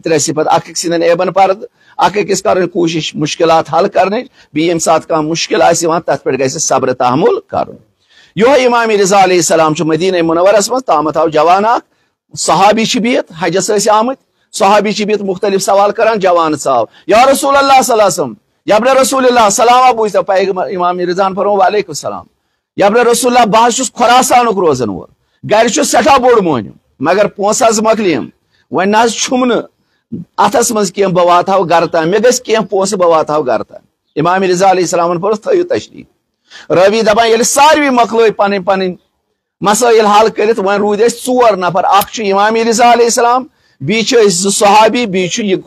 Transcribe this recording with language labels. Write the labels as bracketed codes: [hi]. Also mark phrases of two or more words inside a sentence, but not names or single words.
[ks] ترٛےٚ صفت اکھ أکۍ سٕنٛدٮ۪ن عیبن پردٕ اکھ أکِس کرٕنۍ کوٗشش مُشکلات حل کرنٕچ بیٚیہِ ییٚمہِ ساتہٕ کانٛہہ مُشکل آسہِ یِوان تتھ پٮ۪ٹھ گژھِ صبر تحمُل کرُن یِہوے امام رضا علیہ السلام چھُ مدیٖنہ مُنورس منٛز تامتھ آو جوان اکھ صحابی چھِ بِہِتھ حجس ٲسۍ آمٕتۍ صحابی چھِ بِہِتھ مختلف سوال کران جوان ژاو یا رسول اللہ صلی اللہ علیہ وسلم یبنہ رسول اللہ سلامہ بوٗزۍتو پیغمبر امام رضاہن فرموو وعلیکم السلام یبنہ رسول اللہ بہٕ حظ چھُس خۄراسانُک روزن وول گرِ چھُ سٮ۪ٹھاہ بوٚڑ مۄہنیوٗ مگر پونٛسہٕ حظ مۄکلیم وۄنۍ نہ حظ چھُم نہٕ اتھس منٛز کینٛہہ بہٕ واتہٕ ہاو گرٕ تام مےٚ گژھِ کینٛہہ پونٛسہٕ بہٕ واتہٕ ہاو گرٕ تام امام رضا علیہ السلامن پوٚرُس تھٲیِو تشریٖف رٲوی دپان ییٚلہِ ساروی مۄکلٲے پنٕنۍ پنٕنۍ مسٲیل حل کٔرِتھ وۄنۍ روٗدۍ أسۍ ژور نفر اکھ چھُ امام رضا علیہ السلام بیٚیہِ چھِ أسۍ زٕ صحابی بیٚیہِ چھُ یہِ